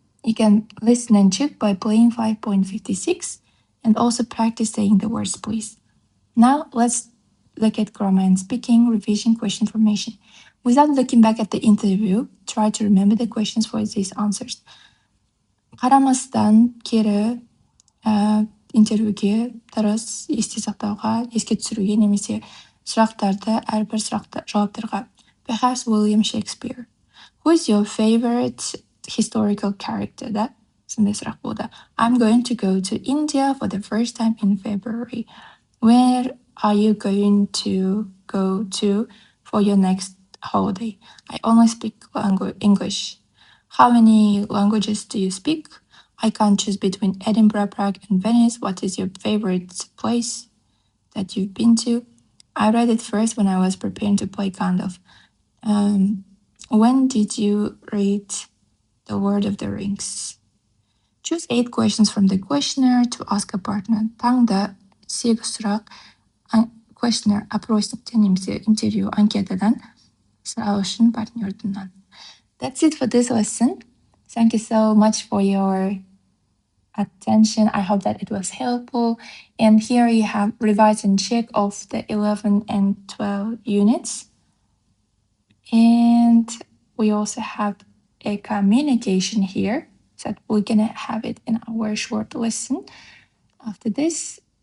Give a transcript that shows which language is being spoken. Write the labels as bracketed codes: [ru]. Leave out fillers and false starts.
[en] You can listen and check by playing 5.56 and also practice saying the words, please. Now let's look at grammar and speaking, revision, question formation. Without looking back at the interview, try to remember the questions for these answers. [kk] Қарамастан кері интервьюге дұрыс есте сақтауға, еске түсіруге немесе сұрақтарды әрбір сұрақты жауаптарға. [en] Perhaps William Shakespeare. Who is your favorite historical character? [kk] Да? Сондай сұрақ болды. [en] I'm going to go to India for the first time in February. Where are you going to go to for your next holiday? I only speak English. How many languages do you speak? I can't choose between Edinburgh, Prague, and Venice. What is your favorite place that you've been to? I read it first when I was preparing to play Gandalf. When did you read The Lord of the Rings? Choose 8 questions from the questionnaire to ask a partner. [kk] Таңда 8 сұрақ questionnaire, опросниктен немесе интервью анкетадан сұрау үшін партнердіңнан. [en] That's it for this lesson. Thank you so much for your attention. I hope that it was helpful. And here you have revise and check of the 11 and 12 units. And we also have a communication here, so that we're gonna have it in our short lesson after this.